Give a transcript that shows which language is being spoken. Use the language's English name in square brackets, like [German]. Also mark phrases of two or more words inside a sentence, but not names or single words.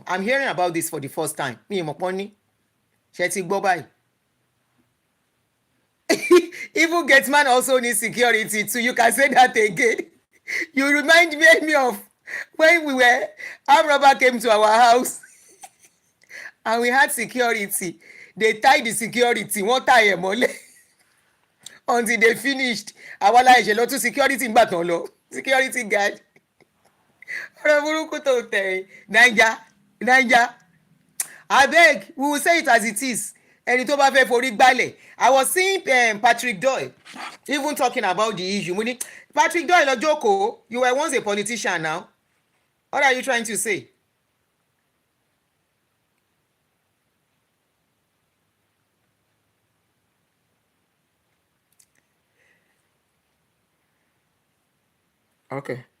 [English] I'm hearing about this for the first time. Even Gatesman also needs security too. You can say that again. You remind me of when armed robber came to our house and we had security. They tied the security. [Yoruba] Wọ́n tie ẹ̀ mọ́lẹ̀ [English] until they finished. [Yoruba] Àwa la ẹ̀ṣẹ̀ lọ tún security ń gbà tán lọ. [English] Security guard. [Yoruba] Ọ̀rọ̀ burúkú tó tẹ̀ Naija. [English] Abeg, we will say it as it is. [Yoruba] Ẹni tó bá fẹ́ forí gbálẹ̀. [English] I was seeing Patrick Doyle even talking about the issue. Patrick Doyle Ojoko, you were once a politician now. What are you trying to say? Okay.